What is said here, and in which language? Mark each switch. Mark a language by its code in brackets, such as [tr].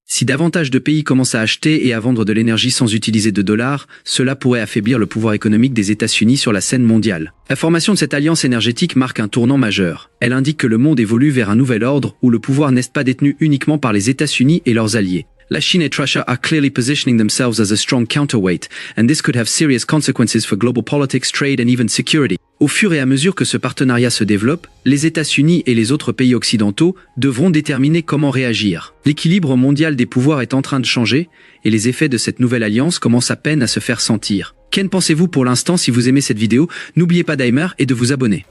[fr] Si davantage de pays commencent à acheter et à vendre de l'énergie sans utiliser de dollars, cela pourrait affaiblir le pouvoir économique des États-Unis sur la scène mondiale. La formation de cette alliance énergétique marque un tournant majeur. Elle indique que le monde évolue vers un nouvel ordre où le pouvoir n'est pas détenu uniquement par les États-Unis et leurs alliés. La Chine et [en] Russia are clearly positioning themselves as a strong counterweight, and this could have serious consequences for global politics, trade and even security. [fr] Au fur et à mesure que ce partenariat se développe, les États-Unis et les autres pays occidentaux devront déterminer comment réagir. L'équilibre mondial des pouvoirs est en train de changer, et les effets de cette nouvelle alliance commencent à peine à se faire sentir. Qu'en pensez-vous pour l'instant? Si vous aimez cette vidéo, n'oubliez pas d'aimer et de vous abonner.